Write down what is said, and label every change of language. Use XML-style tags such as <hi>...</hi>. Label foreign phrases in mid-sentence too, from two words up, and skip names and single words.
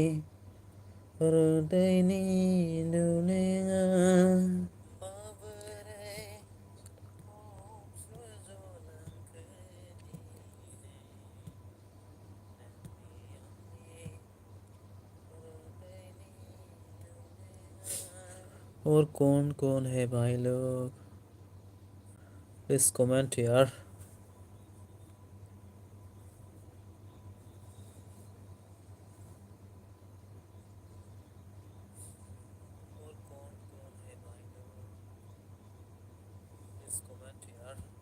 <brx>हृदयनि दुनिया माबोरै थब स्रज'लांखो दिनै नोंनि आंनि हृदयनि दुनिया।</brx> <hi>और कौन है भाई लोग, प्लीज कमेंट यार। और कौन है भाई लोग, प्लीज कमेंट यार।</hi>